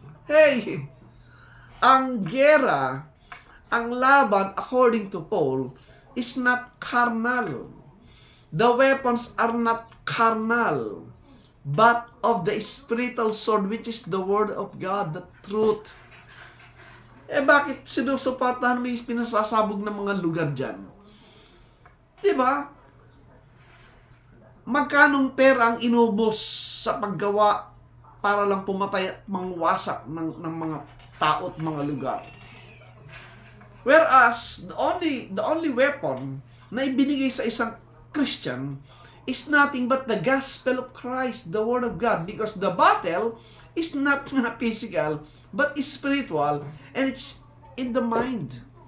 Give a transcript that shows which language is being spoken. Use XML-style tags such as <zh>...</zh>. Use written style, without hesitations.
<en>Hey,</en> <tl>ang gera, ang laban,</tl> <en>according to Paul, is not carnal. The weapons are not carnal, but of the spiritual sword, which is the word of God, the truth.</en> <tl>Bakit sinusuportahan mo yung pinasasabog ng mga lugar dyan? Diba? Magkanong pera ang inubos sa paggawa para lang pumatay at mangwasak ng mga tao at mga lugar?</tl> <en>Whereas, the only weapon</en> <tl>na ibinigay sa isang Christian</tl> <en>is nothing but the gospel of Christ, the word of God, because the battle is not physical, but is spiritual, and it's in the mind.</en>